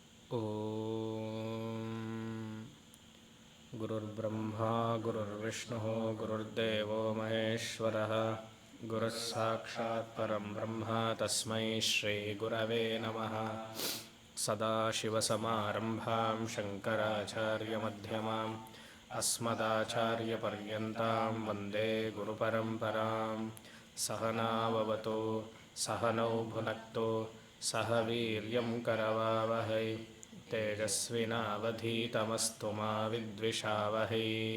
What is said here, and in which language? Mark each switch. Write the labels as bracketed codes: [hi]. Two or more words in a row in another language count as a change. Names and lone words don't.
[sa] ॐ गुरुर्ब्रह्म गुरुर्विष्णु गुरुर्देवो महेश्वरः गुरुः साक्षात् परं ब्रह्म तस्मै श्री गुरवे नमः. सदाशिवसमारम्भां शङ्कराचार्यमध्यमां अस्मदाचार्यपर्यन्तां वन्दे गुरुपरम्परां. सहनाववतु सहनौ भुनक्तु सह वीर्यं करवावहै तेजस्विनावधीतमस्तु मा विद्विषावहै.